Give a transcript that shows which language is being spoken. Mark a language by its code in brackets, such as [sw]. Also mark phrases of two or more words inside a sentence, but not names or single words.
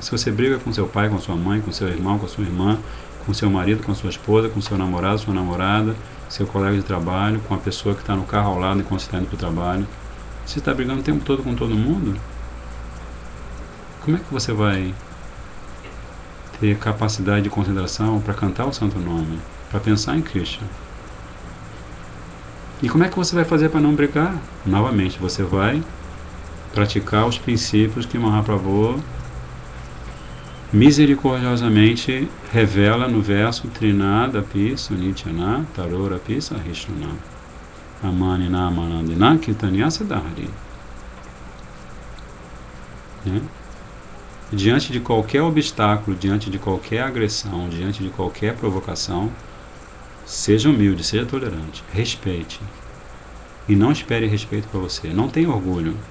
[pt] Se você briga com seu pai, com sua mãe, com seu irmão, com sua irmã, com seu marido, com sua esposa, com seu namorado, sua namorada, seu colega de trabalho, com a pessoa que está no carro ao lado enquanto você está indo para o trabalho, você está brigando o tempo todo com todo mundo, como é que você vai ter capacidade de concentração para cantar o santo nome, para pensar em Krishna? E como é que você vai fazer para não brigar? Novamente, você vai praticar os princípios que Mahaprabhu misericordiosamente revela no verso [sa] Trinada Pi Sunityana Tarora Pi Sahishnuna Amanina Manandina Kirtanyasa Dhari. [pt] Diante de qualquer obstáculo, diante de qualquer agressão, diante de qualquer provocação, seja humilde, seja tolerante, respeite. E não espere respeito para você. Não tenha orgulho.